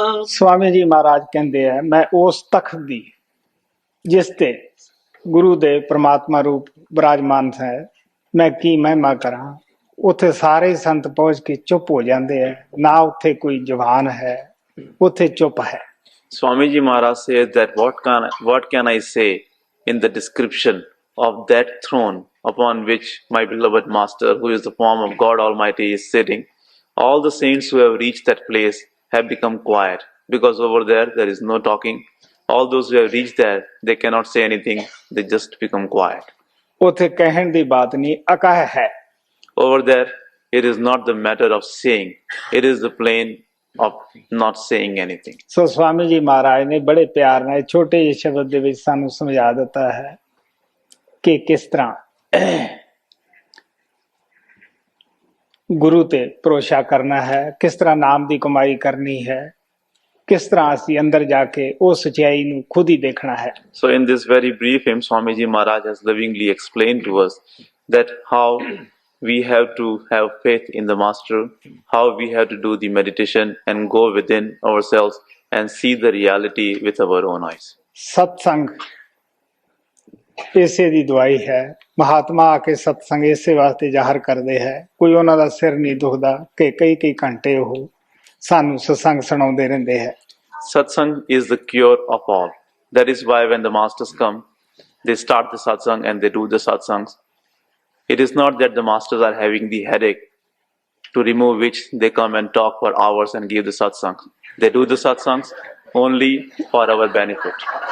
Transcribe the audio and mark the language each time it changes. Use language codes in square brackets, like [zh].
[pa] ਸਵਾਮੀ ਜੀ ਮਹਾਰਾਜ ਕਹਿੰਦੇ ਆ, ਮੈਂ ਉਸ ਤਖਤ ਦੀ ਜਿਸ ਤੇ ਗੁਰੂ ਦੇ ਪ੍ਰਮਾਤਮਾ ਰੂਪ ਵਿਰਾਜਮਾਨ ਹੈ, ਮੈਂ ਕੀ ਮਹਿਮਾ ਕਰਾਂ। ਉੱਥੇ ਸਾਰੇ ਸੰਤ ਪਹੁੰਚ ਕੇ ਚੁੱਪ ਹੋ ਜਾਂਦੇ ਆ, ਨਾ ਉੱਥੇ ਕੋਈ ਜਵਾਨ ਹੈ, ਉੱਥੇ ਚੁੱਪ ਹੈ। [en] Swamiji Maharaj says that what can I say in the description of that throne upon which my beloved Master, who is the form of God Almighty, is sitting. All the saints who have reached that place have become quiet, because over there is no talking. All those who have reached there, they cannot say anything, they just become quiet. [pa] ਉੱਥੇ ਕਹਿਣ ਦੀ ਬਾਤ ਨਹੀਂ, ਅਕਹ ਹੈ। [en] Over there, It is not the matter of saying, it is the plain of not saying anything. [pa] ਸੋ ਸਵਾਮੀ ਜੀ ਮਹਾਰਾਜ ਨੇ ਬੜੇ ਪਿਆਰ ਨਾਲ ਛੋਟੇ ਜਿਹੇ ਸ਼ਬਦ ਦੇ ਵਿੱਚ ਸਾਨੂੰ ਸਮਝਾ ਦਿੱਤਾ ਹੈ ਕਿ ਕਿਸ ਤਰ੍ਹਾਂ ਗੁਰੂ ਤੇ ਭਰੋਸਾ ਕਰਨਾ ਹੈ, ਕਿਸ ਤਰ੍ਹਾਂ ਨਾਮ ਦੀ ਕਮਾਈ ਕਰਨੀ ਹੈ, ਕਿਸ ਤਰ੍ਹਾਂ ਅਸੀਂ ਅੰਦਰ ਜਾ ਕੇ ਉਹ ਸਚਾਈ ਨੂੰ ਖੁਦ ਹੀ ਦੇਖਣਾ ਹੈ। [en] So in this very brief hymn, Swamiji Maharaj has lovingly explained to us that how we have to have faith in the Master, how we have to do the meditation and go within ourselves and see the reality with our own eyes. [pa] ਸਤਸੰਗ ਇਸੇ ਦੀ ਦਵਾਈ ਹੈ। ਮਹਾਤਮਾ ਆ ਕੇ ਸਤਸੰਗ ਇਸੇ ਵਾਸਤੇ ਜ਼ਾਹਰ ਕਰਦੇ ਹੈ, ਕੋਈ ਉਹਨਾਂ ਦਾ ਸਿਰ ਨਹੀਂ ਦੁਖਦਾ ਕਿ ਕਈ ਕਈ ਘੰਟੇ ਉਹ ਸਾਨੂੰ ਸਤਸੰਗ ਸੁਣਾਉਂਦੇ ਰਹਿੰਦੇ ਹੈ। [en] Satsang is the cure of all. That is why when the masters come, they start the satsang and they do the satsangs. It is not that the masters are having the headache, to remove which they come and talk for hours and give the satsangs. They do the satsangs only for our benefit.